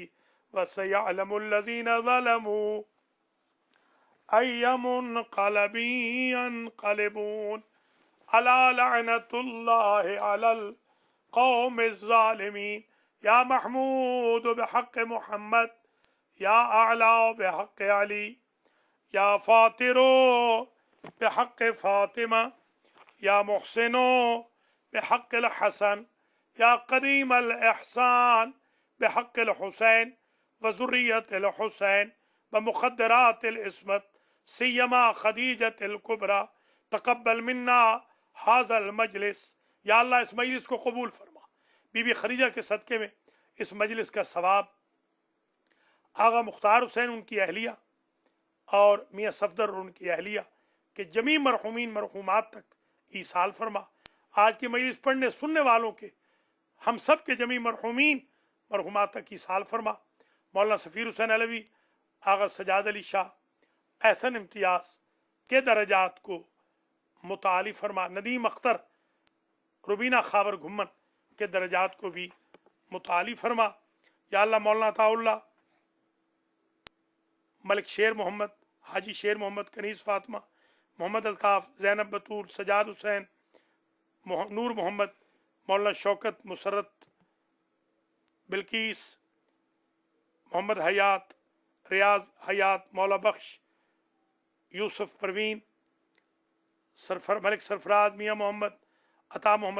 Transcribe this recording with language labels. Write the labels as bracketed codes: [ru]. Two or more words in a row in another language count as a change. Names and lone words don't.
[ar] وسيعلم الذين ظلموا أي منقلب ينقلبون ألا لعنة الله على القوم الظالمين. يا محمود بحق محمد، يا عالي بحق علي, يا فاطر بحق فاطمة، يا محسن بحق الحسن، يا قديم الإحسان بحق الحسين وذرية الحسين ومخدرات العصمة سيما خديجة الكبرى تقبل منا هذا المجلس. [ur] یا اللہ اس مجلس کو قبول فرما۔ بی بی خدیجہ کے صدقے میں اس مجلس کا ثواب آغا مختار حسین ان کی اہلیہ اور میاں صفدر اور ان کی اہلیہ کے جمیع مرحومین مرحومات تک ایصال فرما. آج کی مجلس پڑھنے سننے والوں کے، ہم سب کے جمیع مرحومین مرحومات تک ایصال فرما. مولانا سفیر حسین علوی، آغا سجاد علی شاہ، احسن امتیاز کے درجات کو متعالی فرما. ندیم اختر، روبینہ خاور گھمن کے درجات کو بھی متعالی فرما. یا اللہ मौलाना अताउल्लाह, मलिक शेर मोहम्मद, हाजी शेर मोहम्मद, कनीज़ फातिमा, मोहम्मद अल्ताफ़, ज़ैनब बतूल, सजाद हुसैन, नूर मोहम्मद, मौलाना शौकत, मुसरत, बिल्कीस, मोहम्मद हयात, रियाज हयात, मौला बख्श, यूसुफ परवीन, मलिक सरफराज, मियाँ मोहम्मद, अता मोहम्मद,